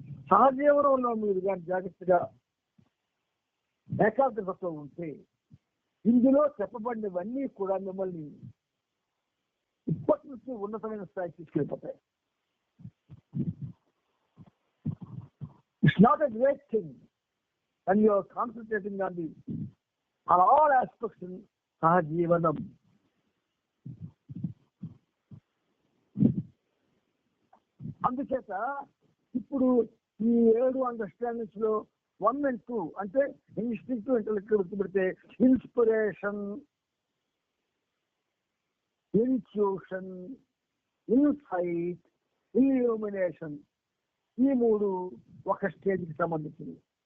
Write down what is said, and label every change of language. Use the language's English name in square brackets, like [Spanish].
[Telugu] సహజీవనంలో మీరు కానీ జాగ్రత్తగా ఏకాగ్రతతో ఉంటే ఇందులో చెప్పబడినవన్నీ కూడా మిమ్మల్ని ఇప్పటి నుంచి ఉన్నతమైన స్థాయికి తీసుకెళ్ళిపోతాయి. [English] It's not a great thing when you are concentrating on all aspects in Sahajivanam. [Telugu] అందుచేత ఇప్పుడు ఈ 7 అండర్స్టాండింగ్స్ లో 1 and 2 అంటే instinctive intellectual గుర్తుపెడితే inspiration, intuition, insight, illumination, ఈ 3 ఒక స్టేజ్కి సంబంధించింది.